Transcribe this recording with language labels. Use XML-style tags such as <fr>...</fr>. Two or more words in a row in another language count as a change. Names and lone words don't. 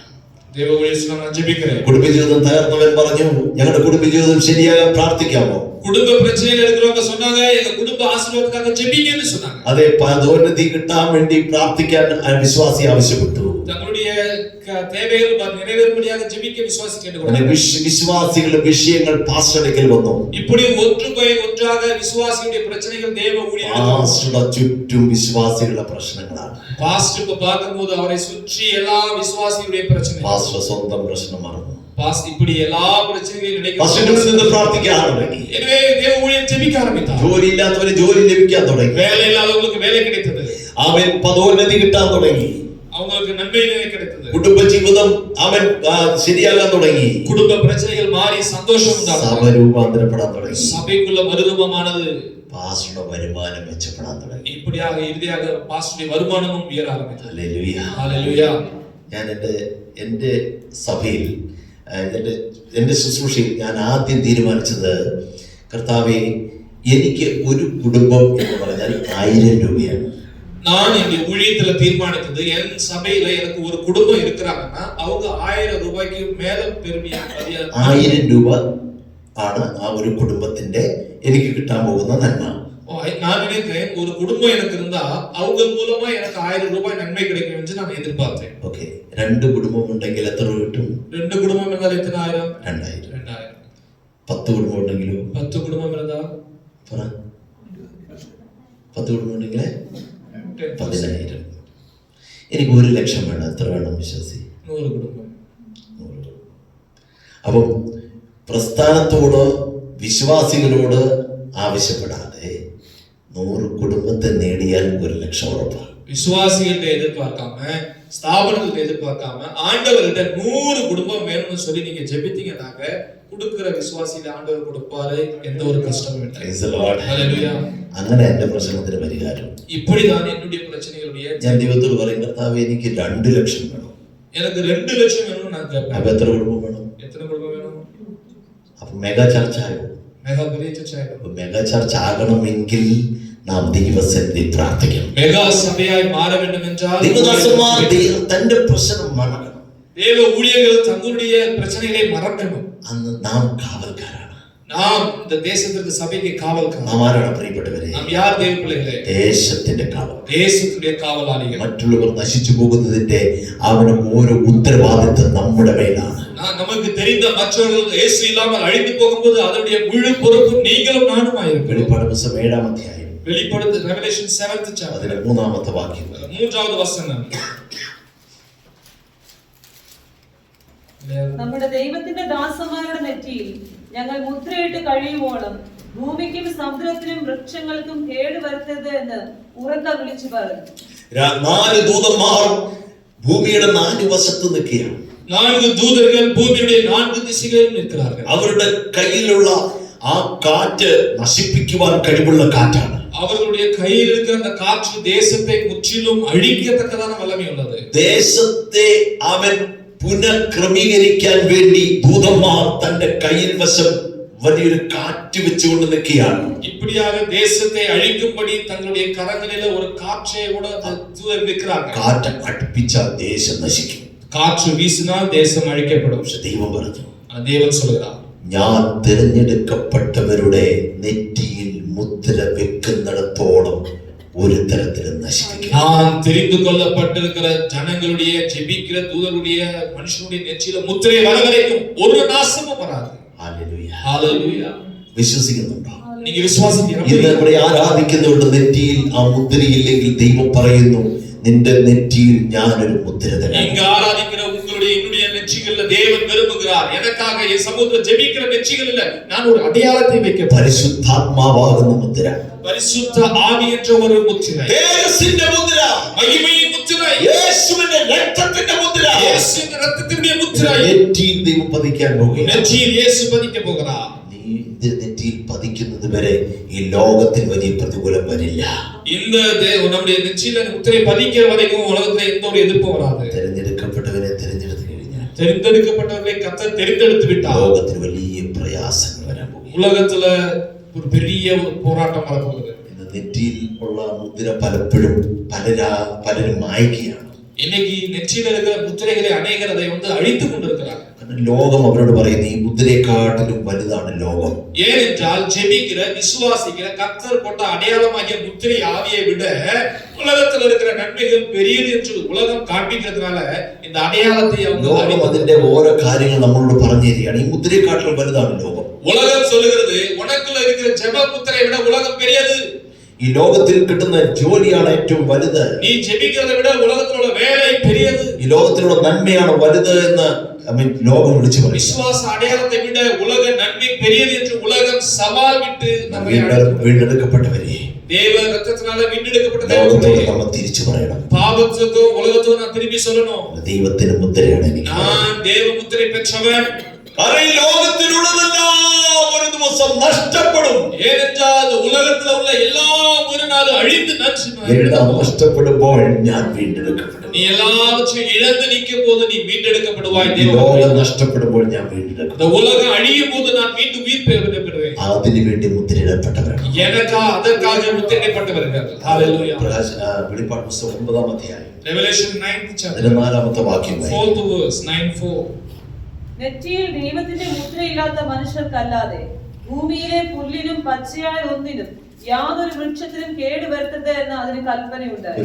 <ta>தேவ ஊழியர் நான் ஜெபிக்கிறேன்.</ta> <ml>കുടുംബജീവിതം തകർന്നവൻ പറഞ്ഞു, ഞങ്ങളുടെ കുടുംബജീവിതം ശരിയാകാൻ പ്രാർത്ഥിക്കാമോ?</ml> <ta>குடும்ப பிரச்சனைகள் இருக்கிறவங்க சொன்னாங்க, எங்க குடும்ப ஆசீர்வாதத்துக்காக ஜெபிங்கன்னு சொன்னாங்க.</ta> <ml>അതെ, പദോന്നതി കിട്ടാൻ വേണ്ടി പ്രാർത്ഥിക്കാൻ വിശ്വാസി ആവശ്യപ്പെട്ടു.</ml> <ta>தங்களுடைய தேவைகள் நிறைவேறும்படியாக ஜெபிக்க விசுவாசி கேட்டுக்கொண்டாங்க.</ta> <ml>വിശ്വാസികളുടെ വിഷയങ്ങൾ പാസ്റ്ററുടെ വന്നു.</ml> <ta>இப்படி ஒன்றாக விசுவாசிகளுடைய பிரச்சனைகள் தேவ ஊழியர்கள்</ta> <ml>പാസ്റ്ററുടെ ചുറ്റും വിശ്വാസികളുടെ പ്രശ്നങ്ങളാണ്.</ml> <ta>பாஸ்டருக்கு பார்க்கும்போது அவரை சுற்றி எல்லா விசுவாசிகளுடைய பிரச்சனை.</ta> <ml>പാസ്റ്റർ സ്വന്തം പ്രശ്നം മറന്നു.</ml> <ta>பாஸ்டர் இப்படி எல்லா பிரச்சனைகளையும்</ta> <ml>നിന്ന് പ്രാർത്ഥിക്കാൻ തുടങ്ങി.</ml> <ta>எனவே தேவ ஊழியர் ஜெபிக்க ஆரம்பித்தார்.</ta> <ml>ജോലിയില്ലാത്തവന് ജോലി ലഭിക്കാൻ തുടങ്ങി.</ml> <ta>வேலை இல்லாதவங்களுக்கு வேலை கிடைத்தது.</ta> <ml>അവൻ പദോന്നതി കിട്ടാൻ തുടങ്ങി.</ml> <ta>அவங்களுக்கு நன்மை கிடைத்தது.</ta> <ml>കുടുംബജീവിതം അവൻ ശരിയാകാൻ തുടങ്ങി.</ml> <ta>குடும்ப பிரச்சனைகள் மாறி சந்தோஷம் உண்டானது.</ta> <ml>സഭ രൂപാന്തരപ്പെടാൻ തുടങ്ങി.</ml> <ta>சபைக்குள்ள மறுரூபமானது.</ta> <ml>പാസ്റ്ററുടെ വരുമാനം മെച്ചപ്പെടാൻ തുടങ്ങി.</ml> <ta>இப்படியாக இறுதியாக பாஸ்டருடைய வருமானமும் உயர ஆரம்பித்தது.</ta> <ml>ഹല്ലേലൂയ.</ml> <ta>ஹalleluya.</ta> <ml>ഞാൻ എൻ്റെ സഭയിൽ എൻ്റെ ശുശ്രൂഷയിൽ ഞാൻ ആദ്യം തീരുമാനിച്ചത്, കർത്താവേ, എനിക്ക് ഒരു കുടുംബം എന്ന് പറഞ്ഞാൽ 1000 രൂപയാണ്.</ml> <ta>நான் இந்த ஊழியத்துல தீர்மானித்தது, என் சபையில எனக்கு ஒரு குடும்பம் இருக்கிறாங்கன்னா அவங்க 1000 ரூபாய்க்கு மேல பெருமையா</ta> <ml>1000 രൂപ ആണ് ആ ഒരു കുടുംബത്തിന്റെ എനിക്ക് കിട്ടാൻ പോകുന്ന നന്മ.</ml> <ta>நான் நினைக்கிறேன், ஒரு குடும்பம் எனக்கு இருந்தா அவங்க மூலமா எனக்கு 1000 ரூபாய் நன்மை கிடைக்கும் என்று நான் எதிர்பார்த்தேன்.</ta> <ml>ഓക്കെ, 2 കുടുംബം ഉണ്ടെങ്കിൽ എത്ര രൂപ കിട്ടും?</ml> <ta>2 குடும்பம் இருந்தால் எத்தனை ஆயிரம்?</ta> <ml>2000.</ml> <ta>2000.</ta> <ml>10 കുടുംബം ഉണ്ടെങ്കിലോ?</ml> <ta>10 குடும்பம் இருந்தா</ta> <ml>പറ, 10 കുടുംബം ഉണ്ടെങ്കിൽ 10000. എനിക്ക് 1 ലക്ഷം വേണം. എത്ര വേണം വിശ്വാസി? 100 കുടുംബം. അപ്പം പ്രസ്ഥാനത്തോട് വിശ്വാസികളോട് ആവശ്യപ്പെടാതെ 100 കുടുംബത്തെ നേടിയാൽ 1 ലക്ഷം ഉറപ്പാണ്.</ml> <ta>விசுவாசிகிட்ட எதிர்பார்க்காம, ஸ்தாபனத்தை எதிர்பார்க்காம, ஆண்டவர்கிட்ட 100 குடும்பம் வேணும்னு சொல்லி நீங்க ஜெபித்தீங்கன்னாக்க கொடுக்கிற விசுவாசியில ஆண்டவர் கொடுப்பாரு. எந்த ஒரு கஷ்டமும் இல்லை.</ta> <en>Praise the Lord.</en> <ta>ஹalleluya.</ta> <ml>അങ്ങനെ എന്റെ പ്രശ്നത്തിന് പരിഹാരം.</ml> <ta>இப்படிதான் என்னுடைய பிரச்சனைகளுடைய</ta> <ml>ഞാൻ ദൈവത്തോട് പറയും, കർത്താവേ, എനിക്ക് 2 ലക്ഷം വേണം.</ml> <ta>எனக்கு</ta> <ml>2 ലക്ഷം വേണം</ml> <ta>நான் கேட்பேன்.</ta> <ml>അപ്പൊ എത്ര കുടുംബം വേണം?</ml> <ta>எத்தனை குடும்பம் வேணும்?</ta> <ml>അപ്പൊ മെഗാ ചർച്ച ആയോ?</ml> <ta>மெகா பெரிய சர்ச் ஆயிடும்.</ta> <ml>അപ്പൊ മെഗാ ചർച്ച ആകണമെങ്കിൽ നാം ദൈവസന്നിധി പ്രാർത്ഥിക്കണം.</ml> <ta>மெகா சபையாய் மாற வேண்டும் என்றால்</ta> <ml>ദൈവദാസന്മാർ തന്റെ പ്രശ്നം മറക്കണം.</ml> <ta>தேவ ஊழியர்கள் தங்களுடைய பிரச்சனைகளை மறக்கணும்.</ta> <ml>അന്ന് നാം കാവൽക്കാരാണ്.</ml> <ta>நாம் இந்த தேசத்திற்கு சபைக்கு காவல்காரர்.</ta> <ml>നാം ആരാണ് പ്രിയപ്പെട്ടവരെ?</ml> <ta>நாம் யார் தேவ பிள்ளைகளே?</ta> <ml>ദേശത്തിന്റെ കാവൽ.</ml> <ta>தேசத்துடைய காவலாளிகள்.</ta> <ml>മറ്റുള്ളവർ നശിച്ചു പോകുന്നതിന്റെ അവന് ഓരോ ഉത്തരവാദിത്വം നമ്മുടെ മേലാണ്.</ml> <ta>நமக்கு தெரிந்த மற்றவர்கள் இயேசு இல்லாமல் அழிந்து போகும்போது அதனுடைய முழு பொறுப்பும் நீங்களும் நானும் ஆயிருக்கிறோம்.</ta> <ml>വെളിപ്പാട് പുസ്തകം 7-ാം അധ്യായം</ml> <ta>வெளிப்படுத்து</ta> <en>Revelation 7th chapter</en> <ml>അതിലെ 3-ാമത്തെ വാക്യം.</ml> <ta>3வது வசனம்.</ta> <ml>നമ്മുടെ ദൈവത്തിന്റെ ദാസന്മാരുടെ നെറ്റിയിൽ ഞങ്ങൾ മുദ്രയിട്ട് കഴിയുവോളം ഭൂമിക്കും സമുദ്രത്തിനും വൃക്ഷങ്ങൾക്കും കേട് വരുത്തരുത് എന്ന് ഉറക്ക വിളിച്ചു പറഞ്ഞു. 4 ദൂതന്മാർ ഭൂമിയുടെ 4 വശത്ത് നിൽക്കുകയാണ്.</ml> <ta>4 தூதர்கள் பூமியுடைய 4 திசைகளிலும் நிற்கிறார்கள்.</ta> <ml>അവരുടെ കയ്യിലുള്ള ആ കാറ്റ് നശിപ്പിക്കുവാൻ കഴിവുള്ള കാറ്റാണ്.</ml> <ta>அவர்களுடைய கையில் இருக்கிற அந்த காற்று தேசத்தை முற்றிலும் அழிக்கத்தக்கதான வல்லமை உள்ளது.</ta> <ml>ദേശത്തെ അവൻ പുനഃക്രമീകരിക്കാൻ വേണ്ടി ദൂതന്മാർ തന്റെ കയ്യിൽ വശം വലിയൊരു കാറ്റ് വെച്ചുകൊണ്ട് നിൽക്കുകയാണ്.</ml> <ta>இப்படியாக தேசத்தை அழிக்கும்படி தங்களுடைய கரங்களில ஒரு காற்றை கூட தூதர் நிற்கிறார்கள்.</ta> <ml>കാറ്റ് അടുപ്പിച്ചാൽ ദേശം നശിക്കും.</ml> <ta>காற்று வீசினால் தேசம் அழிக்கப்படும்.</ta> <ml>പക്ഷെ ദൈവം പറഞ്ഞു,</ml> <ta>தேவன் சொல்கிறார்,</ta> <ml>ഞാൻ തിരഞ്ഞെടുക്കപ്പെട്ടവരുടെ നെറ്റിയിൽ മുദ്ര വെക്കുന്നിടത്തോളം ഒരു തരത്തിലും നശിപ്പിക്കും.</ml> <ta>நான் தெரிந்து கொள்ளப்பட்டிருக்கிற ஜனங்களுடைய ஜெபிக்கிற தூதருடைய மனுஷனுடைய நெற்றியில முத்திரை வர வரைக்கும் ஒரு நாசமும் வராது.</ta> <ml>ഹല്ലേലൂയ.</ml> <ta>ஹalleluya.</ta> <ml>വിശ്വസിക്കുന്നുണ്ടോ?</ml> <ta>நீங்க விசுவாசிக்கிறீங்களா?</ta> <ml>ഇന്ന് ഇവിടെ ആരാധിക്കുന്നവരുടെ നെറ്റിയിൽ ആ മുദ്രയില്ലെങ്കിൽ ദൈവം പറയുന്നു, നിന്റെ നെറ്റിയിൽ ഞാനൊരു മുദ്ര തരാം.</ml> <ta>இங்க ஆராதிக்கிற உங்களுடைய என்னுடைய நெற்றிகள்ல தேவன் விரும்புகிறார், எனக்காக என் சமூகத்துல ஜெபிக்கிற நெற்றிகள்ல நான் ஒரு அடையாளத்தை வைக்க.</ta> <ml>പരിശുദ്ധാത്മാവാകുന്ന മുദ്ര,</ml> <ta>பரிசுத்த ஆவி என்ற ஒரு முத்திரை,</ta> <ml>തേജസ്സിന്റെ മുദ്ര,</ml> <ta>மகிமையின் முத்திரை,</ta> <ml>യേശുവിന്റെ രക്തത്തിന്റെ മുദ്ര,</ml> <ta>இயேசுவின் இரத்தத்தினுடைய முத்திரை</ta> <ml>നെറ്റിയിൽ ദൈവം പതിക്കാൻ പോകുകയാണ്.</ml> <ta>நெற்றியில் இயேசு பதிக்க போகிறார்.</ta> <ml>നീ ഇത് നെറ്റിയിൽ പതിക്കുന്നത് വരെ ഈ ലോകത്തിൽ വലിയ പ്രതികൂലം വരില്ല.</ml> <ta>இந்த நம்முடைய நெற்றியில முத்திரை பதிக்கிற வரைக்கும் உலகத்துல எந்த ஒரு எதிர்ப்பும் வராது.</ta> <ml>തിരഞ്ഞെടുക്കപ്പെട്ടവരെ തിരഞ്ഞെടുത്തു കഴിഞ്ഞാൽ</ml> <ta>தெரிந்தெடுக்கப்பட்டவர்களை கர்த்தர் தெரிந்தெடுத்து விட்டார்.</ta> <ml>ലോകത്തിൽ വലിയ പ്രയാസങ്ങൾ വരാൻ പോകും.</ml> <ta>உலகத்துல ஒரு பெரிய ஒரு போராட்டம் வரப்போகுது.</ta> <ml>ഇന്ന് നെറ്റിയിൽ ഉള്ള മുദ്ര പലപ്പോഴും പലരും മായ്ക്കുകയാണ്.</ml> <ta>இன்னைக்கு நெற்றியில இருக்கிற முத்திரைகளை அநேகர் அதை அழித்து கொண்டிருக்கிறார்.</ta> <ml>ലോകം അവരോട് പറയുന്നു, ഈ മുദ്രയെക്കാട്ടിലും വലുതാണ് ലോകം.</ml> <ta>ஏனென்றால் ஜெபிக்கிற விசுவாசிக்கிற கர்த்தர் போட்ட அடையாளமாகிய முத்திரை ஆவியை விட உலகத்தில் இருக்கிற நன்மைகள் பெரியது என்று உலகம் காண்பிக்கிறதுனால இந்த அடையாளத்தை</ta> <ml>ലോകം അതിന്റെ ഓരോ കാര്യങ്ങൾ നമ്മളോട് പറഞ്ഞു തരികയാണ്. ഈ മുദ്രയെക്കാട്ടിലും വലുതാണ് ലോകം.</ml> <ta>உலகம் சொல்லுகிறது, உனக்குள்ள இருக்கிற ஜெப முத்திரை விட உலகம் பெரியது.</ta> <ml>ഈ ലോകത്തിൽ കിട്ടുന്ന ജോലിയാണ് ഏറ്റവും വലുത്.</ml> <ta>நீ ஜெபிக்கிறதை விட உலகத்திலுள்ள வேலை பெரியது.</ta> <ml>ഈ ലോകത്തിലുള്ള നന്മയാണ് വലുത് എന്ന് ലോകം വിളിച്ചു പറയും.</ml> <ta>விசுவாச அடையாளத்தை விட உலக நன்மை பெரியது என்று உலகம் சவால் விட்டு நம்மை</ta> <ml>വീണ്ടെടുക്കപ്പെട്ടവരെ,</ml> <ta>தேவ ரத்தத்தினால வீണ്ടെடுக்கப்பட்ட</ta> <ml>ലോകത്തോട് നമ്മൾ തിരിച്ചു പറയണം,</ml> <ta>பாவத்துக்கும் உலகத்துக்கும் நான் திரும்பி சொல்லணும்,</ta> <ml>ദൈവത്തിന് മുദ്രയാണ് എനിക്ക്.</ml> <ta>நான் தேவ முத்திரை பெற்றவன்.</ta> <ml>ഈ ലോകത്തിലുള്ളതെല്ലാം ഒരു ദിവസം നഷ്ടപ്പെടും.</ml> <ta>ஏனென்றால் உலகத்துல உள்ள எல்லாம் ஒரு நாள் அழிந்து</ta> <ml>എല്ലാം നഷ്ടപ്പെടുമ്പോൾ ഞാൻ വീണ്ടെടുക്കപ്പെടും.</ml> <ta>நீ எல்லாவற்றையும் இழந்து நிற்கும் போது நீ மீட்டெடுக்கப்படுவாய்.</ta> <ml>ഈ ലോകം നഷ്ടപ്പെടുമ്പോൾ ഞാൻ വീണ്ടെടുക്കും.</ml> <ta>இந்த உலகம் அழியும் போது நான் மீண்டும் உயிர் பெறுவேன்.</ta> <ml>അതിനു വേണ്ടി മുദ്രയിടപ്പെട്ടവരാണ്.</ml> <ta>அதற்காக முத்திரையிடப்பட்டவர்கள். ஹalleluya.</ta> <ml>വെളിപ്പാട് പുസ്തകം 9-ാം അധ്യായം</ml> <en>Revelation 9th chapter</en> <ml>14-ാമത്തെ വാക്യം.</ml> <en>4th verse 9:4.</en> <ml>നെറ്റിയിൽ ദൈവത്തിന്റെ മുദ്രയില്ലാത്ത മനുഷ്യർക്കല്ലാതെ ഭൂമിയിലെ പുല്ലിനും പച്ചയായ ഒന്നിനും യാതൊരു വൃക്ഷത്തിനും കേടുവരുത്തരുത് എന്ന് അതിന് കൽപ്പനയുണ്ടായി.</ml>